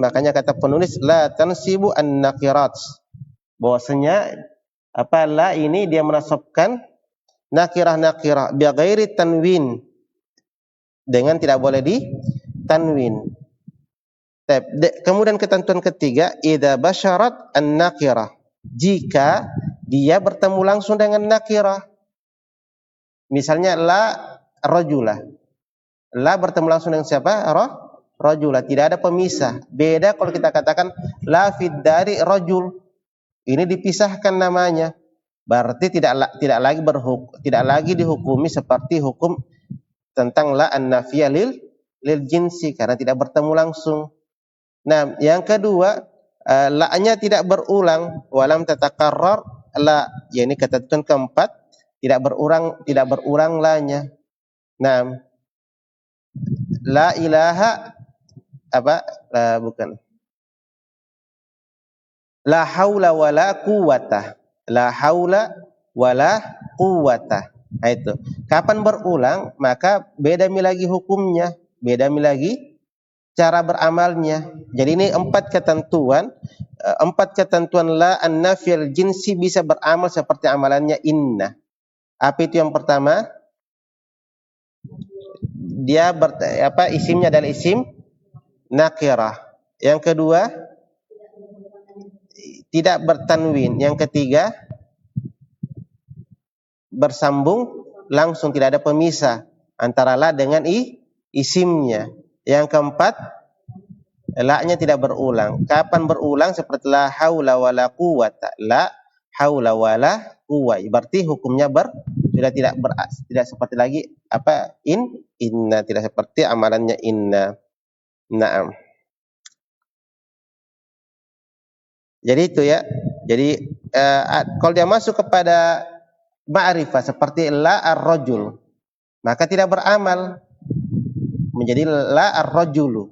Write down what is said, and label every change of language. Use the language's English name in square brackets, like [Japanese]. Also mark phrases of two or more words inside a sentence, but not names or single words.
[Indonesian] Makanya kata penulis [Arabic] لا تنصب النكرات. [Indonesian] Bahwasanya la ini dia menasabkan [Arabic] نكرة بغير تنوين, [Indonesian] dengan tidak boleh di tanwin. Kemudian ketentuan ketiga, [Arabic] إذا باشرت النكرة, [Indonesian] jika dia bertemu langsung dengan nakirah. [Arabic] Misalnya لا رجل. [Indonesian] La bertemu langsung dengan siapa? Rajula, tidak ada pemisah. Beda kalau kita katakan [Arabic] لا في [Indonesian] dari rajul. Ini dipisahkan namanya. Berarti tidak lagi dihukumi seperti hukum tentang [Arabic] لا النافية للجنس, [Indonesian] karena tidak bertemu langsung. Nah, yang kedua, la-nya tidak berulang, [Arabic] ولم تتكرر لا, [Indonesian] yakni ketentuan keempat, tidak berulang la-nya. Nah, [Arabic] لا إله bukan. لا حول ولا قوة. لا حول ولا قوة. [Indonesian] Nah, itu. Kapan berulang, maka beda lagi hukumnya, beda lagi cara beramalnya. Jadi ini empat ketentuan [Arabic] لا النافية للجنس [Indonesian] bisa beramal seperti amalannya inna. Apa itu yang pertama? Dia isimnya adalah isim nakirah. Yang kedua, tidak bertanwin. Yang ketiga, bersambung langsung, tidak ada pemisah antara la dengan isimnya. Yang keempat, la-nya tidak berulang. Kapan berulang? [Arabic] Seperti لا حول ولا قوة. لا حول ولا قوة. [Indonesian] Berarti hukumnya sudah tidak seperti lagi inna, tidak seperti amalannya inna. Naam. Jadi itu ya. Jadi kalau dia masuk kepada ma'rifah seperti [Arabic] لا الرجل, [Indonesian] maka tidak beramal, menjadi [Arabic] لا الرجل.